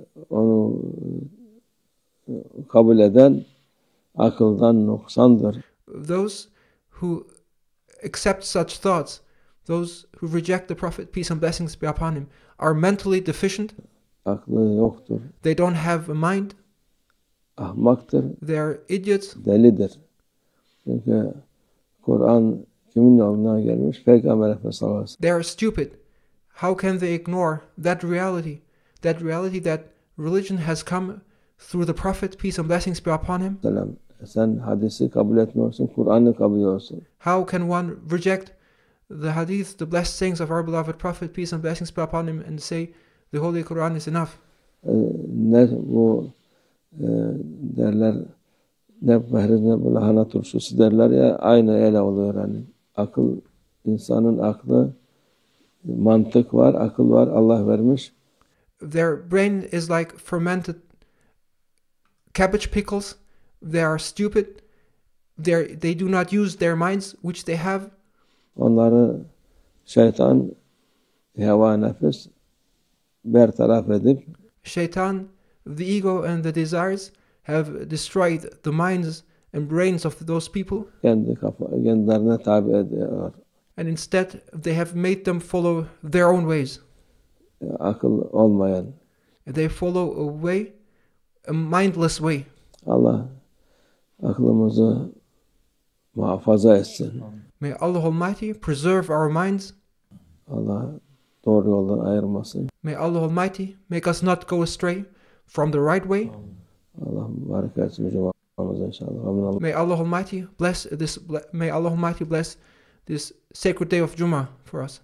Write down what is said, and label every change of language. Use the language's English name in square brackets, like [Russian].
[Turkish] Onu kabul eden akıldan noksandır. [English] Those who accept such thoughts, those who reject the Prophet, peace and blessings be upon him, are mentally deficient. [Turkish] aklı yoktur, [English] They don't have a mind. [Turkish] ahmaktır, [English] They are idiots. [Turkish] delidir. Çünkü Kur'an kimin yoluna gelmiş? Peygamber Efendimiz sallallahu aleyhi [English] They are stupid. How can they ignore that reality? That reality that religion has come through the Prophet, peace and blessings be upon him? [Turkish] ve sellem. Sen hadisi kabul etmiyorsun, Kur'an'ı kabul ediyorsun. [English] How can one reject the hadith, the blessed sayings of our beloved Prophet, peace and blessings be upon him, and say the Holy Quran is enough? [Turkish] Ne bu derler, ne pehriz ne bu lahana turşusu derler ya, aynı ele oluyor yani. Akıl, insanın aklı, mantık var, akıl var, Allah vermiş. [English] Their brain is like fermented cabbage pickles. They are stupid. They do not use their minds, which they have. [Turkish] Onları şeytan, heva nefis bertaraf edip [English] Shaitan, the ego and the desires have destroyed the minds and brains of those people, [Turkish] kendilerine tabi ediyor. [English] and instead they have made them follow their own ways. [Turkish] Akıl olmayan. [English] They follow a way, a mindless way. [Turkish] Allah aklımızı muhafaza etsin. [English] May Allah Almighty preserve our minds. [Turkish] Allah doğru yoldan ayırmasın. [English] May Allah Almighty make us not go astray from the right way. [Turkish] Allah mübarek etsin cumamıza inşallah. [English] May Allah Almighty bless this. May Allah Almighty bless this sacred day of Jummah for us.